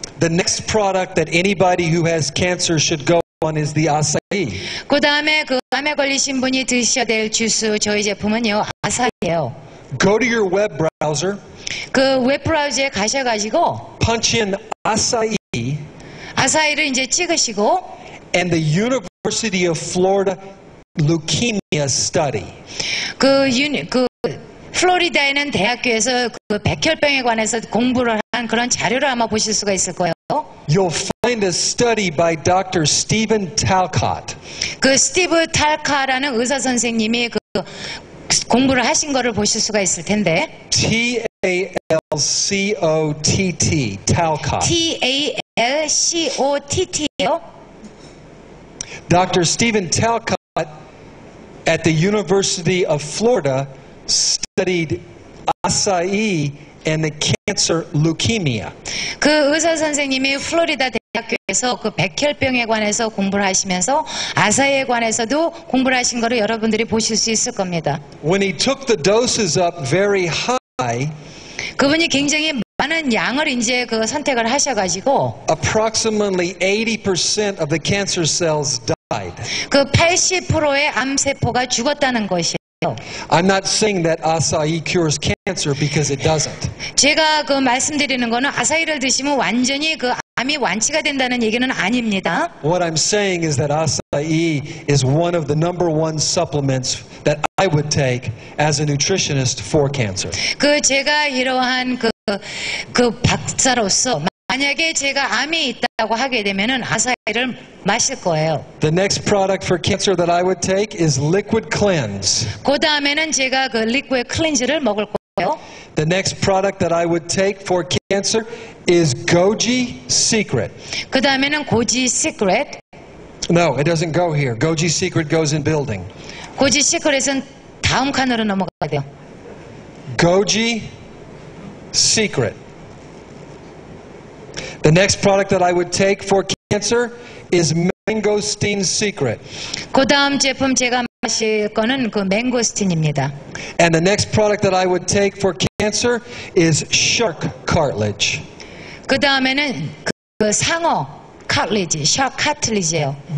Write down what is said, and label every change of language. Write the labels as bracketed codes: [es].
[en] The next product that anybody who has cancer should go on is the acai. [ko] 그 다음에 그 암에 걸리신 분이 드셔야 될 주스, 저희 제품은요, 아사히예요. [en] Go to your web browser, [ko] 그 웹브라우저에 가셔가지고, [en] punch in acai, [ko] 아사히를 이제 찍으시고, [en] and the University of Florida Leukemia Study. [ko] 그 플로리다에는 대학교에서 그 백혈병에 관해서 공부를 한 그런 자료를 아마 보실 수가 있을 거예요. [en] You'll find a study by Dr. Stephen Talcott. [ko] 그 스티브 탈카라는 의사 선생님이 그 공부를 하신 거를 보실 수가 있을 텐데. [en] Talcott. Talcott. [ko] Talcott요. [en] Dr. Stephen Talcott at the University of Florida studied acai and the cancer leukemia. [ko] 그 의사 선생님이 플로리다 대학교에서 그 백혈병에 관해서 공부를 하시면서 아사히에 관해서도 공부를 하신 거를 여러분들이 보실 수 있을 겁니다. [en] When he took the doses up very high, [ko] 그분이 굉장히 많은 양을 이제 그 선택을 하셔가지고 [en] approximately 80% of the cancer cells died. [ko] 그 80%의 암세포가 죽었다는 것이에요. [en] I'm not saying that acai cures cancer because it doesn't. [ko] 제가 그 말씀드리는 거는 아사히를 드시면 완전히 그 암이 완치가 된다는 얘기는 아닙니다. [en] What I'm saying is that acai is one of the number one supplements that I would take as a nutritionist for cancer. [ko] 그 제가 이러한 그 박사로서 만약에 제가 암이 있다고 하게 되면은 아사히를 마실 거예요. [en] The next product for cancer that I would take is Liquid Cleanse. [ko] 그 다음에는 제가 그 리퀴드 클렌즈를 먹을 거예요. [en] The next product that I would take for cancer is Goji Secret. [ko] 그 다음에는 고지 시크릿. [en] No, it doesn't go here. Goji Secret goes in building. [ko] 고지 시크릿은 다음 칸으로 넘어가야 돼요. [en] Goji Secret. The next product that I would take for cancer is Mangosteen Secret. [ko] 그 다음 제품 제가 마실 거는 그 맹고스틴입니다. [en] And the next product that I would take for cancer is Shark Cartilage. [ko] 그 다음에는 그 상어 카틀리지, 샤크 카틀리지예요.